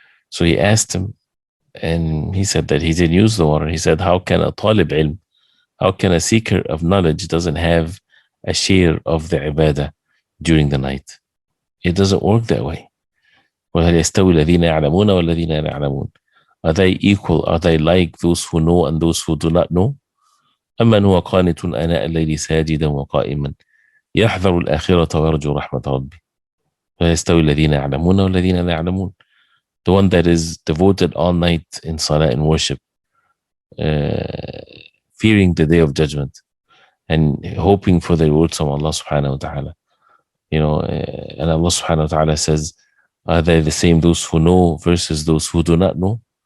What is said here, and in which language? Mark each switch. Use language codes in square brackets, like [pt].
[en] So he asked him, and he said that he didn't use the water. He said, how can a talib ilm, how can a seeker of knowledge doesn't have a share of the ibadah during the night? It doesn't work that way. [ar] وَهَلْ يَسْتَوِي الَّذِينَ يَعْلَمُونَ وَالَّذِينَ لَا يَعْلَمُونَ? [en] Are they equal? Are they like those who know and those who do not know? [ar] أمن هو قانت آناء الليل ساجدا وقائما يحذر الآخرة ويرجو رحمة ربه لا يستوي الذين يعلمون والذين لا يعلمون. [en] The one that is devoted all night in salah and worship, fearing the day of judgment and hoping for the rewards from Allah subhanahu wa ta'ala. And Allah subhanahu wa ta'ala says, are they the same, those who know versus those who do not know?